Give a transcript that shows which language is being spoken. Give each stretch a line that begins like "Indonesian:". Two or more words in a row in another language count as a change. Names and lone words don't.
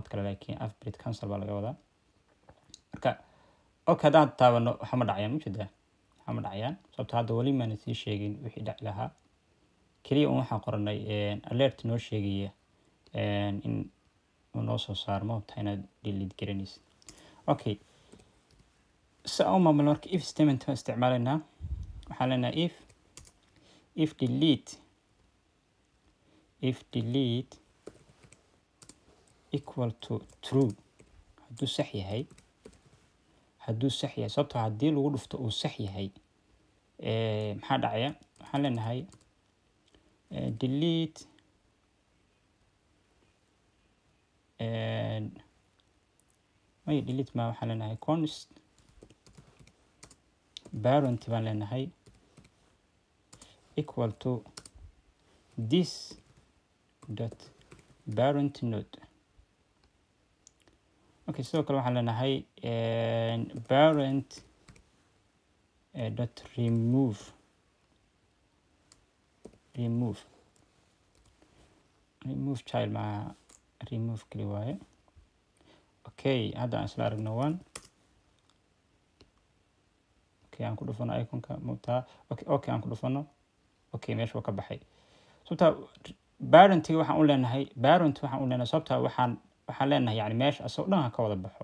Somali: kale laakiin afbrit cancel baa laga wadaa marka okay haddaan taabano waxa ma dhacayaan ujeedaa waxa ma dhacayaan sababtoo hadda weli maana sii sheegin wixii dhaci lahaa keliya un waxaan qoranay alert noo sheegaya in uu noo soo saarmo hubtaa inaad delete garanaysid okay si aan u maamulno marka
English: if statement
Somali: baan isticmaalaynaa waxaan leenahay
English: if delete equal to true
Somali: hadduu sax yahay sababtoo haddii lagu dhufto uu sax yahay maxaa dhacaya waxaan leenahay
English: delete delete
Somali: ma waxaan leenahay const
English: parent
Somali: baan leenahay
English: equal to this dot parent node
Somali: okay sidoo kale waxaan leenahay
English: parent dot remove child
Somali: ma remove kali waaye. okay hadda aan isla aragno one. okay aan ku dhufano iconka muuqtaa. okay aan ku dhufano. okay meesha waa ka baxay. sababta parent waxaan u leenahay sababta waxaan leenahay yani meesha asoo dhan ka wada baxo.